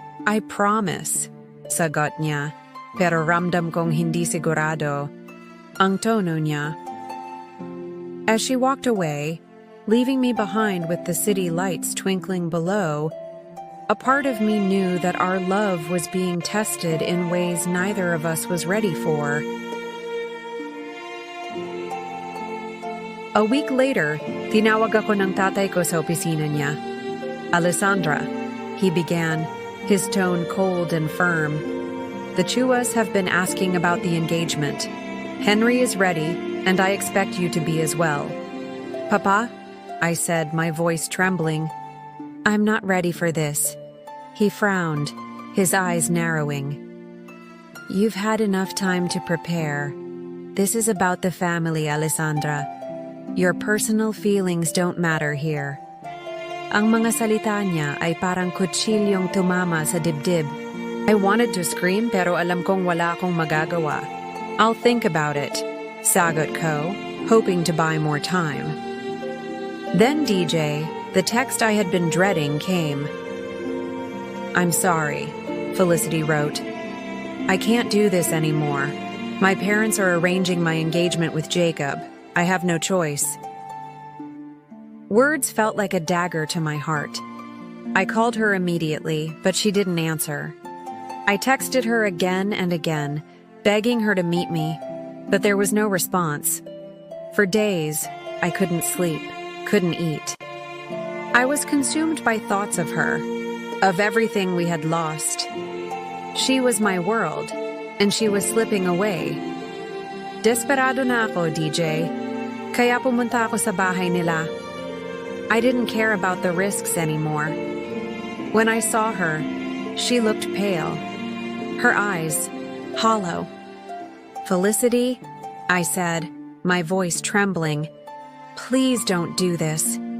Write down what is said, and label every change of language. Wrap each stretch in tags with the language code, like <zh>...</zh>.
<en>"I promise,"</en> <tl>sagot niya, pero ramdam kong hindi sigurado ang tono niya.</tl> <en>As she walked away, leaving me behind with the city lights twinkling below, a part of me knew that our love was being tested in ways neither of us was ready for. A week later,</en> <tl>tinawag ako ng tatay ko sa opisina niya.</tl> <en>"Alessandra," he began, his tone cold and firm. "The Chuas have been asking about the engagement. Henry is ready, and I expect you to be as well." "Papa," I said, my voice trembling, "I'm not ready for this." He frowned, his eyes narrowing. "You've had enough time to prepare. This is about the family, Alessandra. Your personal feelings don't matter here."</en> <tl>Ang mga salita niya ay parang kutsilyong tumama sa dibdib.</tl> <en>I wanted to scream</en> <tl>pero alam kong wala akong magagawa.</tl> <en>"I'll think about it,"</en> <tl>sagot ko,</tl> <en>hoping to buy more time. Then DJ, the text I had been dreading, came. "I'm sorry," Felicity wrote. "I can't do this anymore. My parents are arranging my engagement with Jacob. I have no choice." Words felt like a dagger to my heart. I called her immediately, but she didn't answer. I texted her again and again, begging her to meet me, but there was no response. For days, I couldn't sleep, couldn't eat. I was consumed by thoughts of her, of everything we had lost. She was my world, and she was slipping away.</en> <tl>Desperado na ako, DJ. Kaya pumunta ako sa bahay nila.</tl> <en>I didn't care about the risks anymore. When I saw her, she looked pale, her eyes hollow. "Felicity," I said, my voice trembling, "please don't do this.</en>